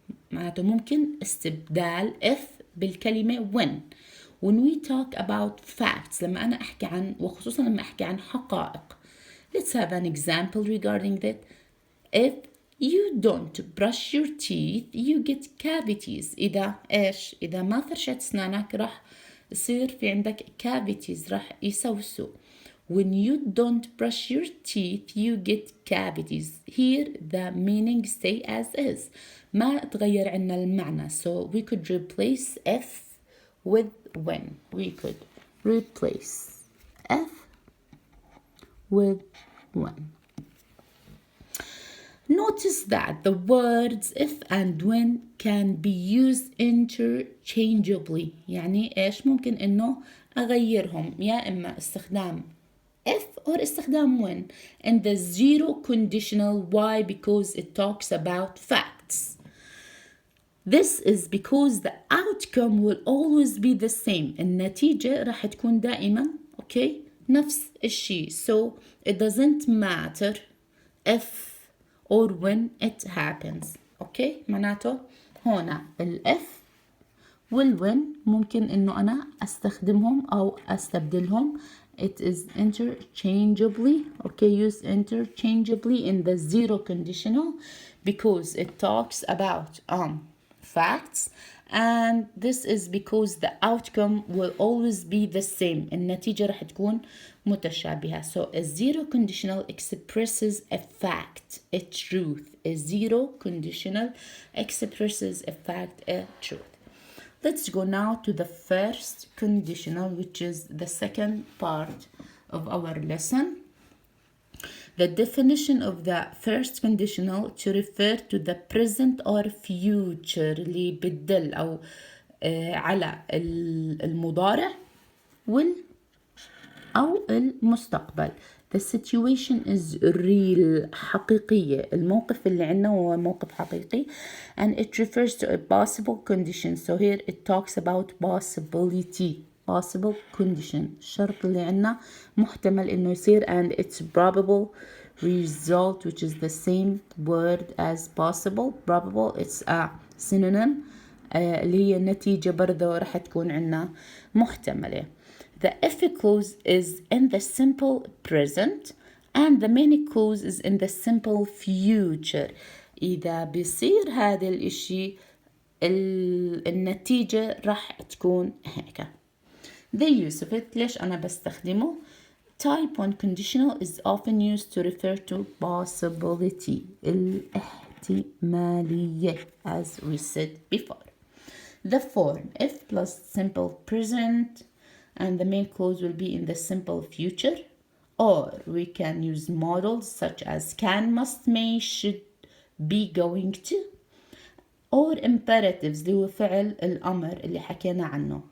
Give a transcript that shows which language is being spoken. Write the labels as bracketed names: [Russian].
[Arabic] معناته ممكن استبدال if بالكلمة when. [English] When we talk about facts، [Arabic] لما أنا أحكي عن، وخصوصا لما أحكي عن حقائق. [English] Let's have an example regarding that. If you don't brush your teeth, you get cavities. [Arabic] إذا إيش؟ إذا ما فرشت أسنانك راح يصير في عندك cavities، راح يسوسوا. [English] when you don't brush your teeth you get cavities. Here the meaning stay as is. [Arabic] ما تغير عنا المعنى. [English] So we could replace if with when. We could replace if with when. Notice that the words if and when can be used interchangeably. [Arabic] يعني إيش ممكن إنه أغيرهم يا إما استخدام if or استخدام when. [English] And the zero conditional, why? Because it talks about facts. This is because the outcome will always be the same. [Arabic] النتيجة راح تكون دائما okay نفس الشيء. [English] So it doesn't matter if or when it happens. [Arabic] okay معناته هنا الإف والwhen ممكن إنه أنا أستخدمهم أو أستبدلهم. [English] It is interchangeably, okay, used interchangeably in the zero conditional because it talks about facts, and this is because the outcome will always be the same. [Arabic] النتيجة راح تكون متشابهة. [English] So a zero conditional expresses a fact, a truth. A zero conditional expresses a fact, a truth. Let's go now to the first conditional, which is the second part of our lesson. The definition of the first conditional to refer to the present or future [Arabic] اللي بتدل أو على المضارع أو المستقبل. [English] The situation is real, حقيقية. [Arabic] الموقف اللي عنا هو موقف حقيقي, [English] and it refers to a possible condition. So here it talks about possibility, possible condition. [Arabic] الشرط اللي عنا محتمل إنه يصير, [English] and it's probable result, which is the same word as possible. Probable, it's a synonym اللي هي النتيجة برضه راح تكون عنا محتملة. The if clause is in the simple present and the main clause is in the simple future. [Arabic] إذا بيصير هذا الإشي النتيجة راح تكون هيك. [English] The use of it, [Arabic] ليش أنا بستخدمه؟ [English] Type 1 conditional is often used to refer to possibility, الاحتمالية, as we said before. The form if plus simple present and the main clause will be in the simple future, or we can use modals such as can, must, may, should, be, going to, or imperatives [Arabic] اللي هو فعل الأمر اللي حكينا عنه.